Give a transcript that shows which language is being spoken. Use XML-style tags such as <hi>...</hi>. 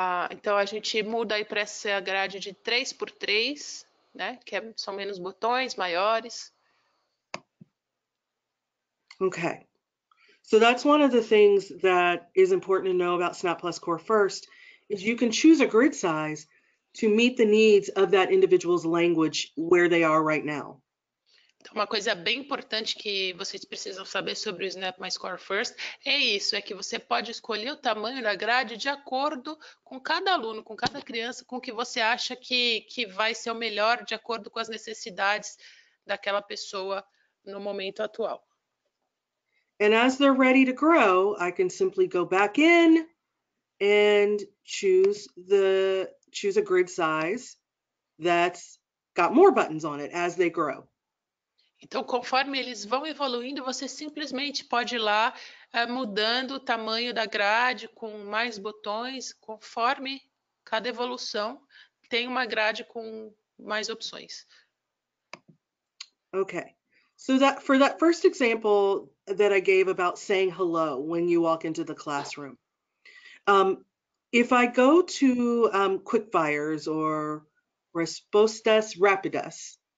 <pt>Então a gente muda aí para essa grade de 3x3, né? Que são menos botões, maiores.</pt> <en>Okay. So that's one of the things that is important to know about Snap Plus Core First is you can choose a grid size, to meet the needs of that individual's language where they are right now.</en> <pt>Então, uma coisa bem importante que vocês precisam saber sobre o Snap My Score First é isso, é que você pode escolher o tamanho da grade de acordo com cada aluno, com cada criança, com o que você acha que vai ser o melhor de acordo com as necessidades daquela pessoa no momento atual.</pt> <en>And as they're ready to grow, I can simply go back in and choose a grid size that's got more buttons on it as they grow.</en> <pt>Então, conforme eles vão evoluindo, você simplesmente pode ir lá mudando o tamanho da grade com mais botões, conforme cada evolução tem uma grade com mais opções.</pt> <en>Okay, so that for that first example that I gave about saying hello when you walk into the classroom, if I go to quickfires or</en> <pt>respostas rápidas.</pt>